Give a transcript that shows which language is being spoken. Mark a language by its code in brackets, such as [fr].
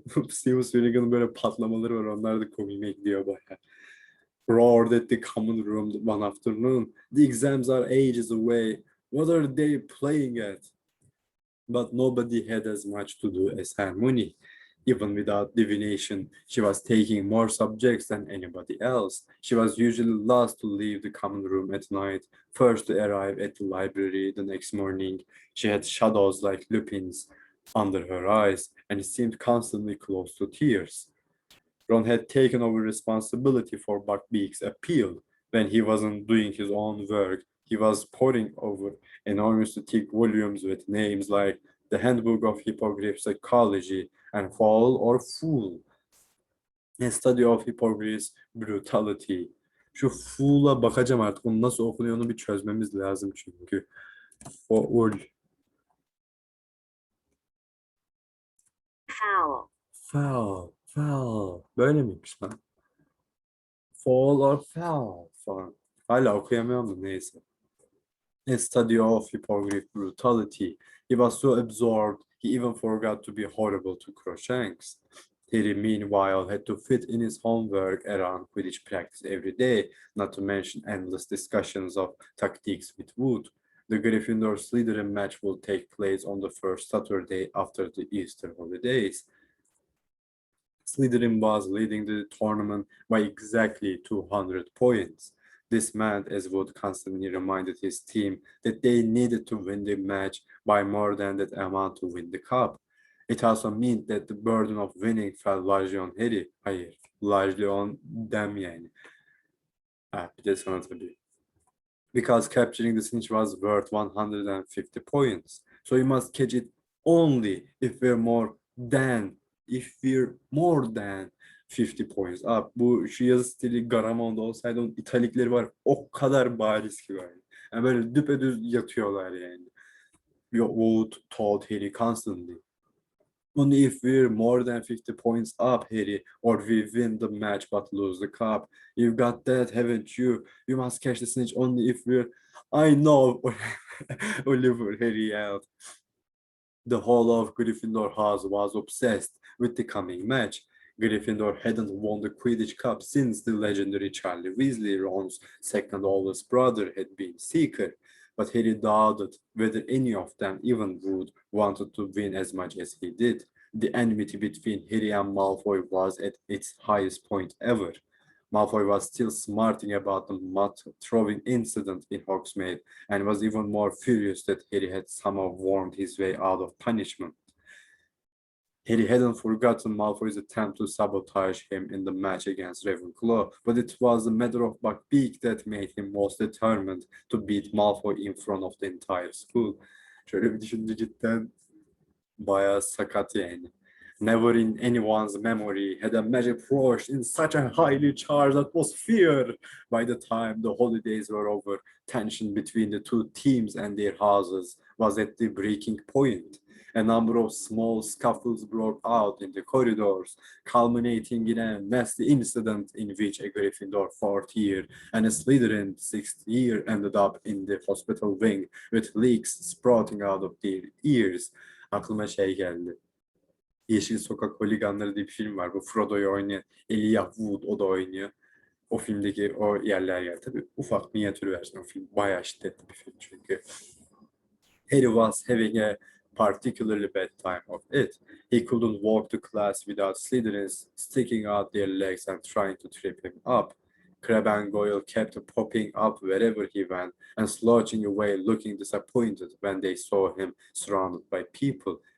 [tr] Seamus Finnegan'ın böyle patlamaları var, onlar da komiğime gidiyor baya. [en] Roared at the common room one afternoon. The exams are ages away. What are they playing at? But nobody had as much to do as Hermione. Even without divination, she was taking more subjects than anybody else. She was usually last to leave the common room at night, first to arrive at the library the next morning. She had shadows like lupins under her eyes, and seemed constantly close to tears. Ron had taken over responsibility for Buckbeak's appeal. When he wasn't doing his own work, he was poring over enormously thick volumes with names like The Handbook of Hippogriff Psychology and Fall or Fool. A Study of Hippogriff's Brutality. [tr] Şu Fool'a bakacağım artık. Onun nasıl okunuyor onu bir çözmemiz lazım çünkü. [en] Fool. Foul. Foul. Foul. [tr] Böyle miymiş lan? [en] Fall or foul falan. [tr] Hala okuyamıyorum da neyse. [en] A study of hippogriff brutality. He was so absorbed, he even forgot to be horrible to Crookshanks. Harry, meanwhile, had to fit in his homework around Quidditch practice every day, not to mention endless discussions of tactics with Wood. The Gryffindor-Slytherin match will take place on the first Saturday after the Easter holidays. Slytherin was leading the tournament by exactly 200 points. This meant, as Wood constantly reminded his team, that they needed to win the match by more than that amount to win the cup. It also meant that the burden of winning fell largely on Harry. [tr] Hayır, [en] largely on them yani. [tr] Ha, bir de sana tabii. [en] Because capturing the snitch was worth 150 points. So you must catch it only if we're more than 50 points. [tr] Bu şu yazı stili Garamon'da olsaydı onun italikleri var. O kadar bariz ki var. Yani böyle düpedüz yatıyorlar yani. [en] Wood told Harry constantly. Only if we're more than 50 points up, Harry, or we win the match but lose the cup. You've got that, haven't you? You must catch the snitch only if we're... I know, Oliver, Harry yelled. The whole of Gryffindor house was obsessed with the coming match. Gryffindor hadn't won the Quidditch Cup since the legendary Charlie Weasley, Ron's second oldest brother, had been Seeker. But Harry doubted whether any of them even would wanted to win as much as he did. The enmity between Harry and Malfoy was at its highest point ever. Malfoy was still smarting about the mud-throwing incident in Hogsmeade and was even more furious that Harry had somehow wormed his way out of punishment. Harry hadn't forgotten Malfoy's attempt to sabotage him in the match against Ravenclaw, but it was the matter of Buckbeak that made him most determined to beat Malfoy in front of the entire school. [tr] Şöyle bir düşünce cidden bayağı sakat yani. [en] Never in anyone's memory had a magic flourished in such a highly charged atmosphere. By the time the holidays were over, tension between the two teams and their houses was at the breaking point. A number of small scuffles broke out in the corridors, culminating in a nasty incident in which a Gryffindor fourth year and a Slytherin sixth year ended up in the hospital wing with leaks sprouting out of their ears. [tr] Aklıma şey geldi. Yeşil Sokak Holiganları diye bir film var. Bu Frodo'yu oynayan Elijah Wood, o da oynuyor. O filmdeki o yerler geldi. Tabii ufak minyatür versiyon. O film bayağı şiddetli bir film çünkü. [en] Harry was having a particularly bad time of it. He couldn't walk to class without Slytherins sticking out their legs and trying to trip him up. Crabbe and Goyle kept popping up wherever he went and slouching away looking disappointed when they saw him surrounded by people.